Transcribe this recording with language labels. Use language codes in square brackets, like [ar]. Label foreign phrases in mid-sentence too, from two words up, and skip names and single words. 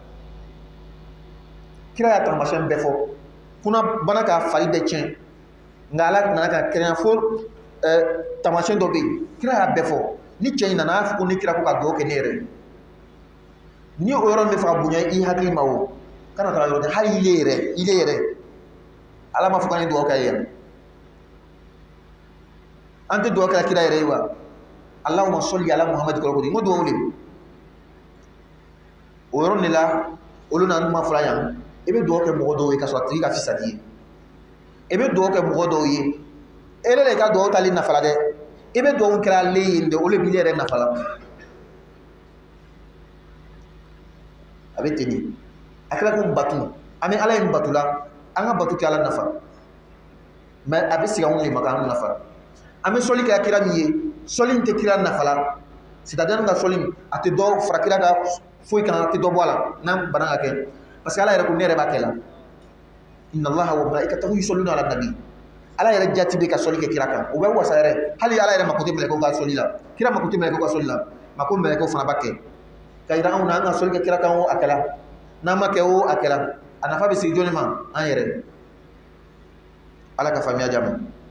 [bm] kira y'a taamasiyɛn bɛɛ fɔ kuna bana ka fari bɛɛ tiɲɛ nka ala nana ka kɛnɛya fo taamasiyɛn dɔ bɛ yen kira y'a bɛɛ fɔ ni cɛ in nana a y'a fɔ ko ni kira ko ka dugawu kɛ ne yɛrɛ ni o yɔrɔ min bɛ fɛ ka bonya i hakili ma o kana taga yɔrɔ tɛ hali ile yɛrɛ ala ma fɔ k'an ye dugawu kɛ yan an tɛ dugawu kɛ kira yɛrɛ ye wa [ar] اللهم صل على محمد [bm] kɔrɔ ko di n ko dugawu de o yɔrɔ de la olu na ma fɔra yan i bɛ dugawu kɛ mɔgɔ dɔw ye ka sɔrɔ a tigi ka fisa n'i ye i bɛ dugawu kɛ mɔgɔ dɔw ye e yɛrɛ de ka dugawu tali nafa la dɛ i bɛ dugawu kɛra ale ye dɛ o de b'i yɛrɛ nafa la a bɛ ten de a kɛra ko batu an bɛ ala ye batu la an ka batu kɛ ala nafa mais a bɛ segin anw de ma k'an nafa an bɛ sɔli kɛ kira min ye sɔli in tɛ kira nafa la c'est-à-dire ka sɔli a tɛ dɔ fara kira ka foyi kan a tɛ dɔ bɔ a la n'an bana ka kɛ [fr] parce que [bm] ala yɛrɛ ko ne yɛrɛ b'a kɛ la [ar] إن الله وملائكته يصلون على النبي [bm] ala yɛrɛ jati bɛ ka sɔli kɛ kira kan o bɛ wasa yɛrɛ hali ala yɛrɛ mako tɛ mɛlɛkɛw ka sɔli la kira mako tɛ mɛlɛkɛw ka sɔli la mako mɛlɛkɛw fana b'a kɛ ka yira anw na an ka sɔli kɛ kira kan o a kɛla n'an ma kɛ o a kɛla a nafa bɛ sigi jɔnni ma an yɛrɛ ala ka faamuya di a ma